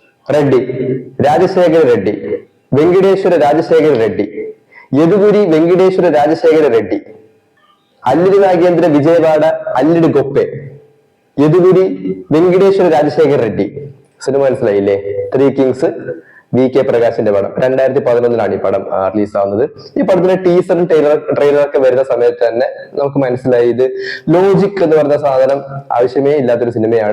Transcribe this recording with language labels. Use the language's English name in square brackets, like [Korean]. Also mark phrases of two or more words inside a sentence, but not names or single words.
[Telugu] రెడ్డి, రాజశేఖర రెడ్డి, వెంకటేశ్వర రాజశేఖర రెడ్డి, యదుగురి వెంకటేశ్వర రాజశేఖర రెడ్డి, అల్లిడి నాగేంద్ర విజయవాడ అల్లిడి గొప్పే, యదుగురి വെങ്കിടേശ്വര രാജശേഖർ റെഡ്ഡി. [Malayalam] സിനിമ മനസ്സിലായില്ലേ? ത്രീ കിങ്സ്, VK പ്രകാശിന്റെ പടം. 2011 ഈ പടം റിലീസ് ആവുന്നത്. ഈ പടത്തിന്റെ ടീസറും ട്രെയിലറൊക്കെ വരുന്ന സമയത്ത് തന്നെ നമുക്ക് മനസ്സിലായി ഇത് ലോജിക് എന്ന് പറഞ്ഞ സാധനം ആവശ്യമേ ഇല്ലാത്തൊരു സിനിമയാണ്.